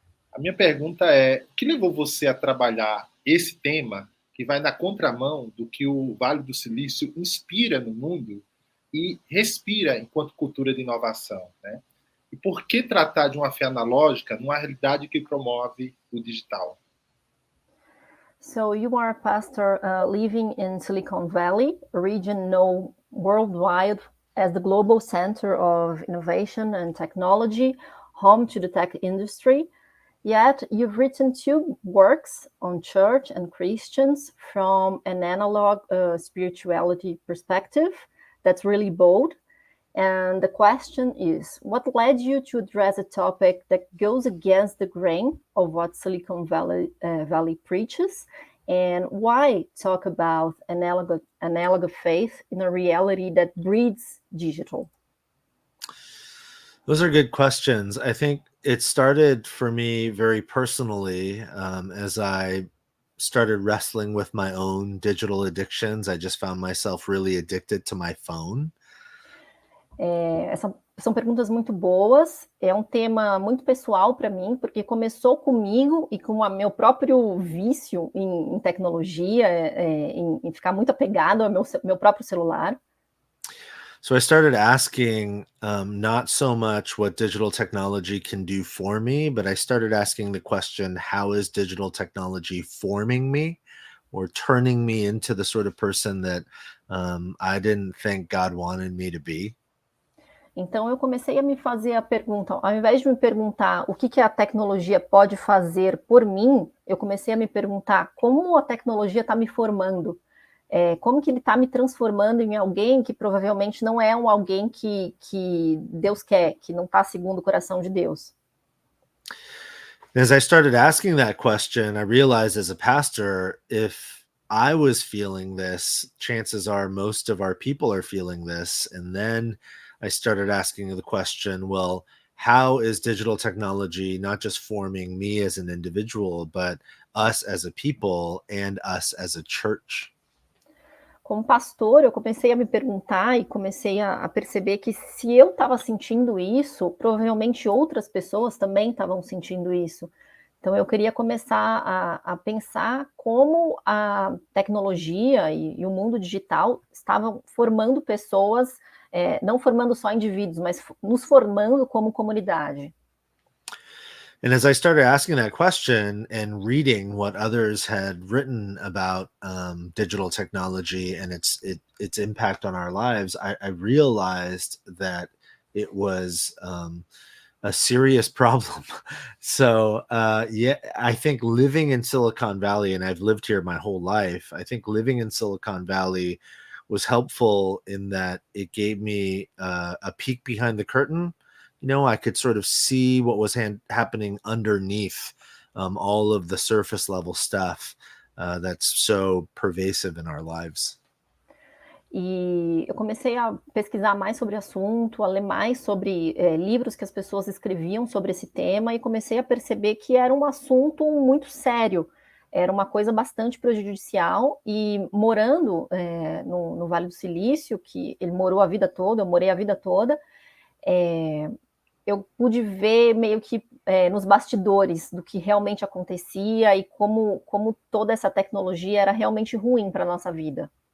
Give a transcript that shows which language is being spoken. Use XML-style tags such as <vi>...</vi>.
<pt>A minha pergunta é, o que levou você a trabalhar esse tema que vai na contramão do que o Vale do Silício inspira no mundo e respira enquanto cultura de inovação, né? E por que tratar de uma fé analógica numa realidade que promove o digital?</pt> <en>So you are a pastor living in Silicon Valley, a region known worldwide as the global center of innovation and technology, home to the tech industry. Yet you've written 2 works on church and Christians from an analog spirituality perspective. That's really bold. And the question is, what led you to address a topic that goes against the grain of what Silicon Valley preaches? And why talk about analog faith in a reality that breeds digital? Those are good questions. I think it started for me very personally as I started wrestling with my own digital addictions. I just found myself really addicted to my phone.</en> <pt>São perguntas muito boas. É um tema muito pessoal para mim, porque começou comigo e com o meu próprio vício em tecnologia, em ficar muito apegado ao meu próprio celular.</pt> <en>So I started asking not so much what digital technology can do for me, but I started asking the question, how is digital technology forming me or turning me into the sort of person that I didn't think God wanted me to be?</en> <pt>Então, eu comecei a me fazer a pergunta, ao invés de me perguntar o que a tecnologia pode fazer por mim, eu comecei a me perguntar como a tecnologia está me formando, como que ele está me transformando em alguém que provavelmente não é alguém que Deus quer, que não está segundo o coração de Deus.</pt> <en>As I started asking that question, I realized as a pastor, if I was feeling this, chances are most of our people are feeling this. And then I started asking the question, well, how is digital technology not just forming me as an individual, but us as a people and us as a church?</en> <pt>Como pastor, eu comecei a me perguntar e comecei a perceber que se eu estava sentindo isso, provavelmente outras pessoas também estavam sentindo isso. Então, eu queria começar a pensar como a tecnologia e o mundo digital estavam formando pessoas, não formando só indivíduos, mas nos formando como comunidade.</pt> <en>And as I started asking that question and reading what others had written about digital technology and its impact on our lives, I realized that it was a serious problem. So I think living in Silicon Valley, and I've lived here my whole life, I think living in Silicon Valley was helpful in that it gave me a peek behind the curtain. I could sort of see what was happening underneath all of the surface level stuff that's so pervasive in our lives.</en> <pt>E eu comecei a pesquisar mais sobre o assunto, a ler mais sobre livros que as pessoas escreviam sobre esse tema e comecei a perceber que era um assunto muito sério, era uma coisa bastante prejudicial e morando no Vale do Silício, que ele morou a vida toda, eu morei a vida toda, eu pude ver meio que nos bastidores do que realmente acontecia e como toda essa tecnologia era realmente ruim para a nossa vida.</pt>